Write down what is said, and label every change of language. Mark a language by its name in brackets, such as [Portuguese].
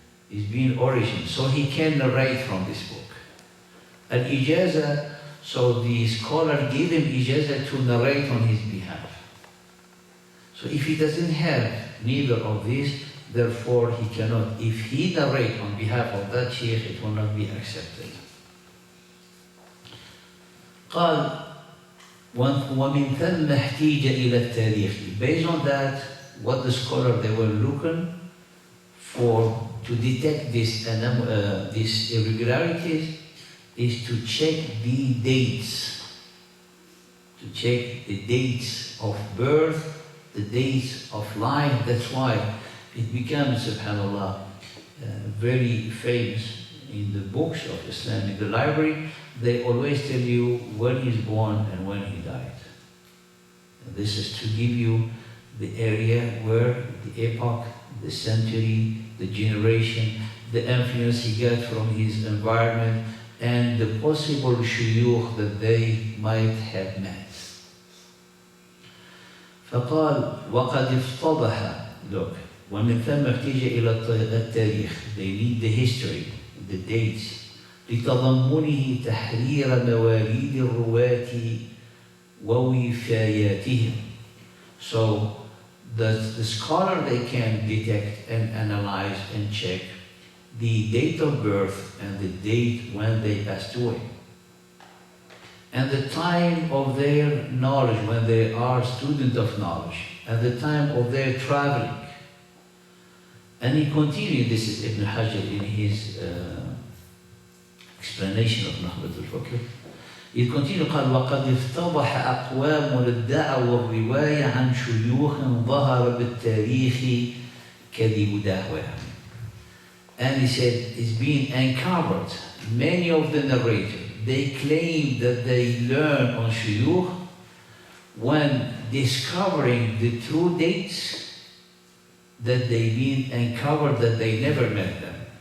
[English] It's been origin, so he can narrate from this book. Al-Ijazah, so the scholar gave him Ijazah to narrate on his behalf. So if he doesn't have neither of these, therefore he cannot, if he narrate on behalf of that sheikh, it will not be accepted. [Arabic] قال ومن ثم احتيج إلى التاريخ. [English] Based on that, what the scholar they were looking for to detect these irregularities is to check the dates, to check the dates of birth, the dates of life. That's why it becomes, subhanAllah, very famous in the books of Islam, in the library. They always tell you when he's born and when he died. And this is to give you the area where, the epoch, the century, the generation, the influence he got from his environment, and the possible shuyukh that they might have met. [Arabic] فقال وقد افتضح, [English] look, [Arabic] ومن ثم احتاج إلى التاريخ, [English] they need the history, the dates, [Arabic] لتضمنه تحرير مواليد الرواة ووفاياتهم. [English] So that the scholar, they can detect and analyze and check the date of birth and the date when they passed away, and the time of their knowledge when they are student of knowledge, and the time of their traveling. And he continued, this is Ibn Hajar in his explanation of Nahbat al-Fakr. He continued, [Arabic] قال وقد افتضح أقوام ادعوا الرواية عن شيوخ ظهر بالتاريخ كذب دعواهم. [English] And he said, it's been uncovered. Many of the narrators, they claim that they learn on shuyukh when discovering the true dates that they've been uncovered that they never met them.